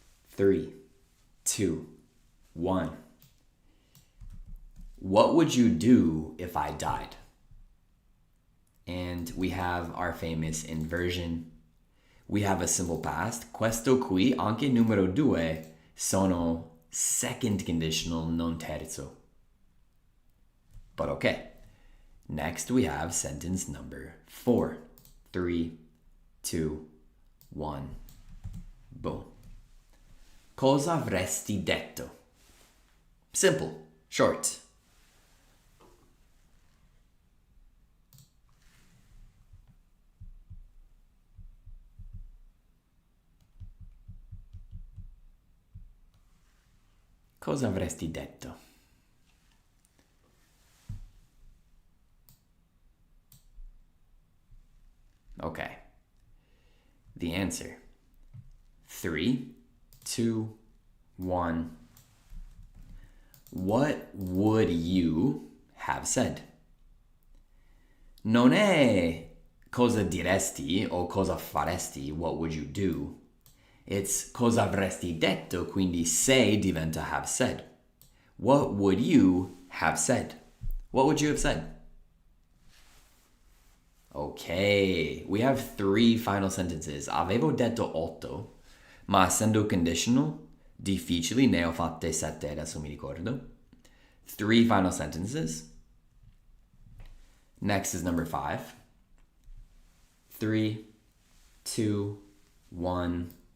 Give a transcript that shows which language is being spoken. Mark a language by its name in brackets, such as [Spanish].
[English] Three, 2, 1. What would you do if I died? And we have our famous inversion. we have a simple past. [Italian] Questo qui, anche numero due, sono second conditional, non terzo. [English] But okay. Next we have sentence number 4. 3, 2, 1. Boom. [Italian] Cosa avresti detto? [English] Simple, short. [Italian] Cosa avresti detto? [English] Okay. The answer. 3, 2, 1. What would you have said? [Italian] Non è cosa diresti o cosa faresti, [English] what would you do? [Italian] It's cosa avresti detto, quindi say diventa have said. [English] What would you have said? What would you have said? Okay, we have 3 final sentences. [Italian] Avevo detto 8, ma essendo conditional, difficili, ne ho fatte 7, adesso mi ricordo. [English] 3 final sentences. Next is number 5. 3, 2, 1.